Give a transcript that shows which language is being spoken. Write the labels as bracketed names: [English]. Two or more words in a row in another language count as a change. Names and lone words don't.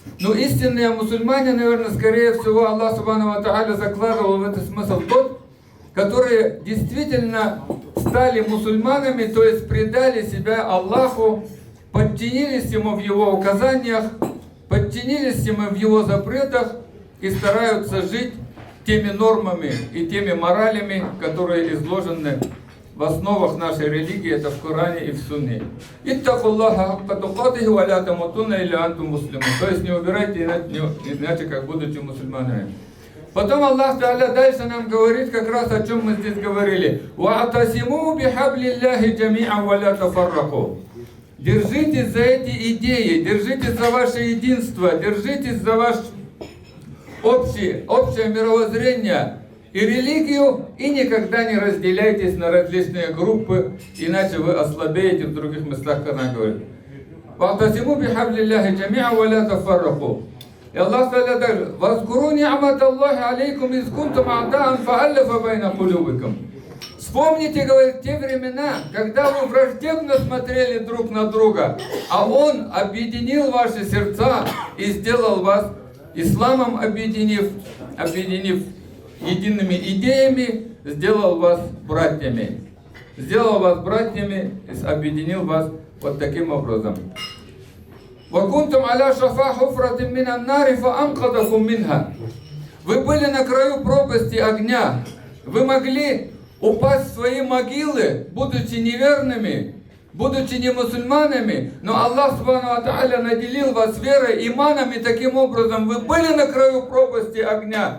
[Russian] Но истинные мусульмане, наверное, скорее всего, Аллах [Arabic] سبحانه وتعالى [Russian] закладывал в этот смысл тот, которые действительно стали мусульманами, то есть предали себя Аллаху, подчинились Ему в Его указаниях, подчинились Ему в Его запретах и стараются жить теми нормами и теми моралями, которые изложены в основах нашей религии, это в Коране и в Сунне. [Arabic] اتقوا الله حق تقاته ولا تموتن إلا أنتم مسلمون. [Russian] То есть не убирайте иначе, как будучи мусульманами. Потом Аллах Та'аля дальше нам говорит как раз о чем мы здесь говорили. [Arabic] واعتصموا بحبل الله جميعا ولا تفرقوا. [Russian] Держитесь за эти идеи, держитесь за ваше единство, держитесь за ваше общее мировоззрение и религию, и никогда не разделяйтесь на различные группы, иначе вы ослабеете в других местах, как она говорит. [Arabic] «واعتصموا بحبل الله جميعا ولا تفرقوا». [Russian] И Аллах Та'аля также [Arabic] «واذكروا نعمة الله عليكم إذ كنتم أعداء فألف بين قلوبكم». [Russian] Вспомните, говорит, те времена, когда вы враждебно смотрели друг на друга, а Он объединил ваши сердца и сделал вас исламом, объединив едиными идеями, сделал вас братьями. Сделал вас братьями и объединил вас вот таким образом. [Arabic] وَكُنْتُمْ عَلَى شَفَا حُفْرَةٍ مِّنَ النَّارِ فَأَنْقَذَكُم مِّنْهَا. [Russian] Вы были на краю пропасти огня. Вы могли упасть в свои могилы, будучи неверными, будучи не мусульманами, но Аллах [Arabic] سبحانه وتعالى [Russian] наделил вас верой, иманом, и таким образом вы были на краю пропасти огня.